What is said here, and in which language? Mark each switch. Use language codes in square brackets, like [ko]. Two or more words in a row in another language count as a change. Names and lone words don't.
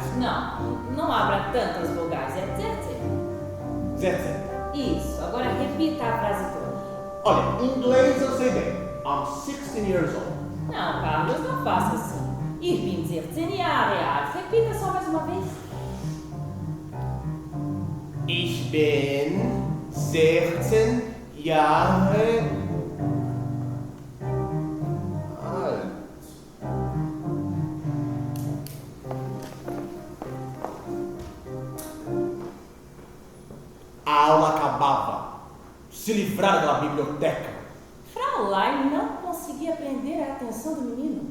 [pt] Não abra tantas vogais. É 17. Isso. Agora repita a frase toda. Olha, em inglês eu sei bem. [en] I'm 16 years old. [pt] Não, Carlos, não faça assim. [de] Ich bin 16 Jahre alt. [pt] Repita só mais uma vez. [de] Ich bin 16 Jahre alt. [pt] A aula acabava. Se livrar daquela biblioteca. Fraulein não conseguia prender a atenção do menino.